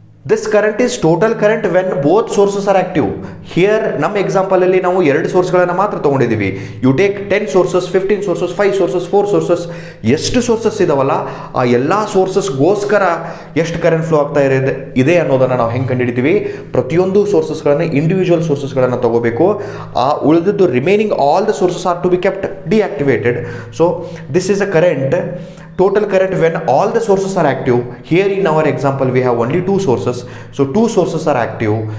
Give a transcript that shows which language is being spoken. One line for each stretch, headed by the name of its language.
English: This current is total current when both sources are active.
Kannada: Here ನಮ್ಮ example ಅಲ್ಲಿ ನಾವು ಎರಡು ಸೋರ್ಸ್ಗಳನ್ನು ಮಾತ್ರ ತಗೊಂಡಿದ್ದೀವಿ.
English: you take 10 sources, 15 sources, 5 sources, 4 sources,
Kannada: ಎಷ್ಟು ಸೋರ್ಸಸ್ ಇದಾವಲ್ಲ ಆ ಎಲ್ಲ ಸೋರ್ಸಸ್ಗೋಸ್ಕರ ಎಷ್ಟು ಕರೆಂಟ್ ಫ್ಲೋ ಆಗ್ತಾ ಇದೆ ಅನ್ನೋದನ್ನು ನಾವು ಹೆಂಗೆ ಕಂಡುಹಿಡಿತೀವಿ. ಪ್ರತಿಯೊಂದು ಸೋರ್ಸಸ್ಗಳನ್ನು ಇಂಡಿವಿಜುವಲ್ ಸೋರ್ಸಸ್ಗಳನ್ನು ತಗೋಬೇಕು. ಆ ಉಳಿದಿದ್ದು
English: Remaining all the sources are to be kept deactivated. So this is a current, total current when all the sources are active. Here in our example we have only 2 sources, so 2 sources are active.